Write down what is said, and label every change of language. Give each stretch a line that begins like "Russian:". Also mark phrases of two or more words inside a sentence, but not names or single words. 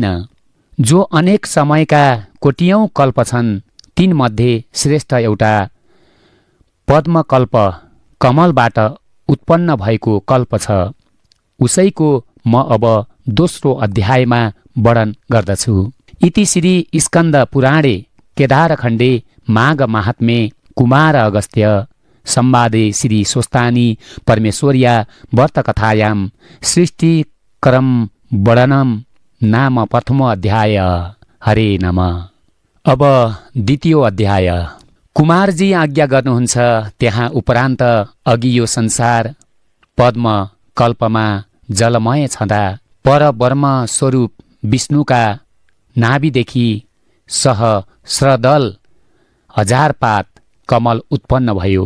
Nepali: जो अनेक समयका कोटियौं कल्प छन् तीनमध्ये श्रेष्ठ एउटा पद्मकल्प, कमलबाट उत्पन्न भएको कल्प छ। उसैको म अब दोस्रो अध्यायमा वर्णन गर्दछु।
Sanskrit: इति श्री स्कन्द पुराणे केदारखण्डे माघ महात्म्ये कुमार अगस्त्य संवादे श्री स्वस्तानी परमेश्वर्या व्रतकथायां सृष्टिक्रम वर्णनम नाम प्रथमो अध्याय। हरे नमः।
Nepali: अब द्वितीय अध्याय। कुमारजी आज्ञा गर्नुहुन्छ। त्यहाँ उपरान्त अघि यो संसार पद्म कल्पमा जलमय छँदा परब्रह्म स्वरूप विष्णुका नाभिदेखि सहस्रदल 1000 पात कमल उत्पन्न भयो।